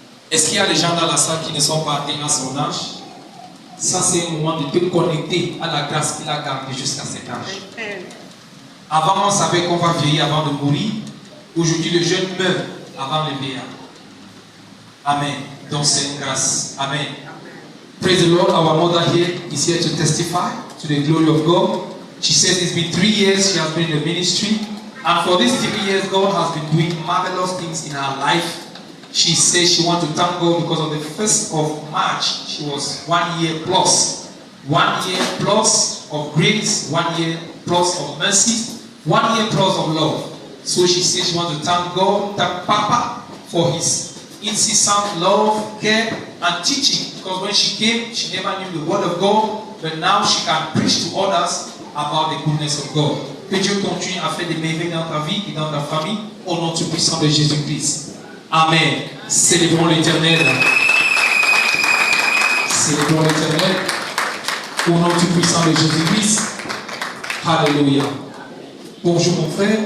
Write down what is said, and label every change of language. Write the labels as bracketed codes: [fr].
[fr] Est-ce qu'il y a des gens dans la salle qui ne sont pas atteints à son âge? Ça, c'est un moment de te connecter à la grâce qu'il a gardée jusqu'à cet âge. Avant, on savait qu'on va vieillir avant de mourir. Aujourd'hui, le jeune meurt avant le vieillard. Amen. Donc, c'est une grâce. Amen. [en] Praise the Lord. Our mother here is here to testify to the glory of God. She says it's been 3 years she has been in the ministry. And for these 3 years, God has been doing marvelous things in her life. She says she wants to thank God because on the 1st of March, she was 1 year plus. 1 year plus of grace, 1 year plus of mercy, 1 year plus of love. So she says she wants to thank God, thank Papa for his incessant love, care, and teaching. Because when she came, she never knew the word of God, but now she can preach to others about the goodness of God. [fr] Que Dieu continue à faire des merveilles dans ta vie et dans ta famille, au nom tout puissant de Jésus-Christ. Amen. Célébrons l'Éternel. Célébrons l'Éternel. Au nom tout puissant de Jésus-Christ. Alléluia. Bonjour mon frère.